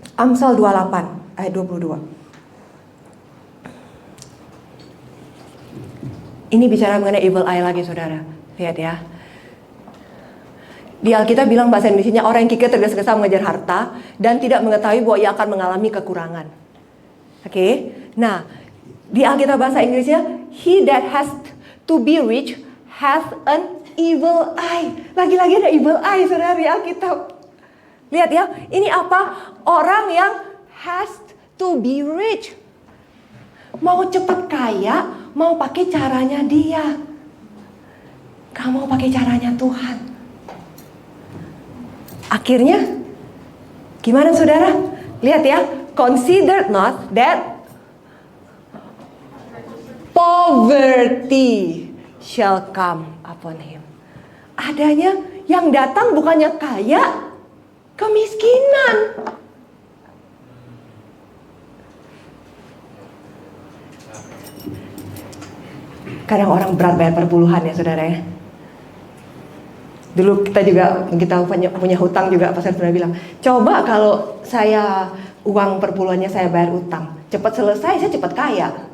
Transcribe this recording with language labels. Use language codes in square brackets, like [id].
[id] Amsal 28 ayat 22. Ini bicara mengenai evil eye lagi saudara. Lihat ya. Di Alkitab bilang bahasa Indonesianya, orang yang kikir tergesa-gesa mengejar harta dan tidak mengetahui bahwa ia akan mengalami kekurangan. Oke. Nah, di Alkitab bahasa Inggrisnya, [en] he that has to be rich has an evil eye. [id] Lagi-lagi ada evil eye saudara di Alkitab. Lihat ya, ini apa? Orang yang [en] has to be rich. [id] Mau cepat kaya, mau pakai caranya dia. Gak mau pakai caranya Tuhan. Akhirnya, gimana saudara? Lihat ya, [en] consider not that poverty shall come upon him. [id] Adanya yang datang bukannya kaya, kemiskinan. Kadang orang berat bayar perpuluhan ya saudara ya. Dulu kita punya hutang juga, pastor pernah bilang, coba kalau saya uang perpuluhannya saya bayar utang, cepat selesai, saya cepat kaya.